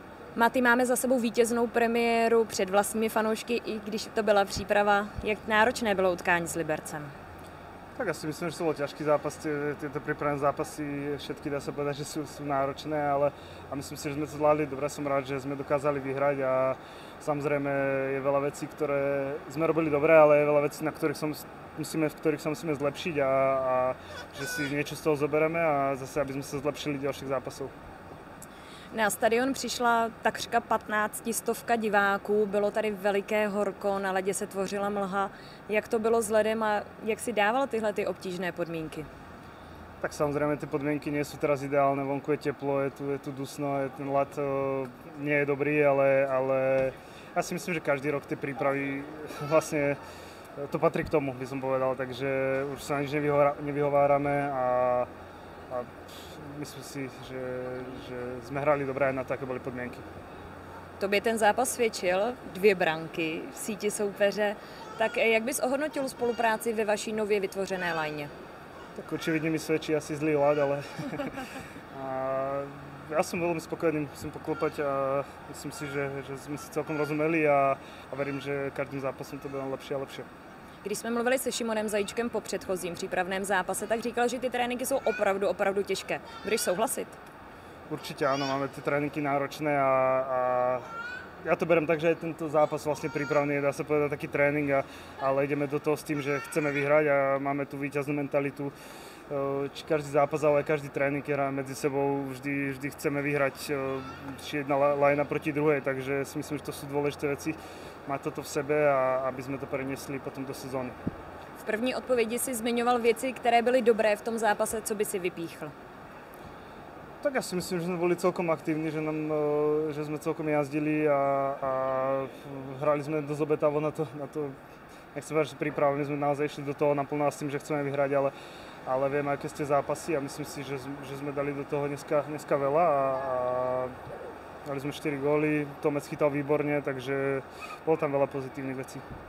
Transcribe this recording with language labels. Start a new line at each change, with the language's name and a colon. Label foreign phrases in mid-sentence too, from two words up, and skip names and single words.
Czech: Maty, máme za sebou vítěznou premiéru před vlastními fanoušky, i když to byla příprava. Jak náročné bylo utkání s Libercem?
Slovak: Tak ja si myslím, že to bol ťažký zápas, tieto prípravné zápasy, všetky dá sa povedať, že sú náročné, ale a myslím si, že sme to zvládli dobre, som rád, že sme dokázali vyhrať a samozrejme je veľa vecí, ktoré sme robili dobre, ale je veľa vecí, v ktorých sa musíme zlepšiť a že si niečo z toho zoberieme a zase, aby sme sa zlepšili ďalších zápasov.
Czech: Na stadion přišla takřka 1500 diváků, bylo tady veliké horko, na ledě se tvořila mlha. Jak to bylo s ledem a jak si dával tyhle obtížné podmínky?
Slovak: Tak samozrejme tie podmienky nie sú teraz ideálne, vonku je teplo, je tu dusno, ten ľad nie je dobrý, ale ja si myslím, že každý rok tie prípravy vlastne to patrí k tomu, by som povedal, takže už sa na nič nevyhovárame a myslím si, že sme hrali dobré aj na to, aké boli podmienky.
Czech: Tobě ten zápas svědčil, 2 branky v síti soupeře. Tak jak bys ohodnotil spolupráci ve vaší nově vytvořené lajně?
Slovak: Tak očividne mi svedčí asi zlý ľad, ale ja som veľmi spokojný, musím poklopať a myslím si, že sme si celkom rozumeli a verím, že každým zápasom to bude lepšie a lepšie.
Czech: Když jsme mluvili se Šimonem Zajíčkem po předchozím přípravném zápase, tak říkal, že ty tréninky jsou opravdu těžké. Budeš souhlasit?
Slovak: Určite áno, máme tie tréninky náročné a ja to berem tak, že aj tento zápas vlastne prípravný je, dá sa povedať, taký tréning, ale ideme do toho s tým, že chceme vyhrať a máme tú víťaznú mentalitu. Či každý zápas, ale aj každý tréning hráme medzi sebou, vždy chceme vyhrať či jedna lajna proti druhej, takže si myslím, že to sú dôležité veci, mať toto v sebe a aby sme to preniesli potom do sezóny.
Czech: V první odpovědi si zmiňoval věci, které byly dobré v tom zápase, co by si vypíchl.
Slovak: Tak ja si myslím, že sme boli celkom aktívni, že sme celkom jazdili a hrali sme dosť obetavo na to, nechcem povedať, že pripravení sme naozaj išli do toho naplno s tým, že chceme vyhrať, ale vieme, aké ste zápasy a myslím si, že sme dali do toho dneska veľa a dali sme 4 góly, Tomec chytal výborne, takže bolo tam veľa pozitívnych vecí.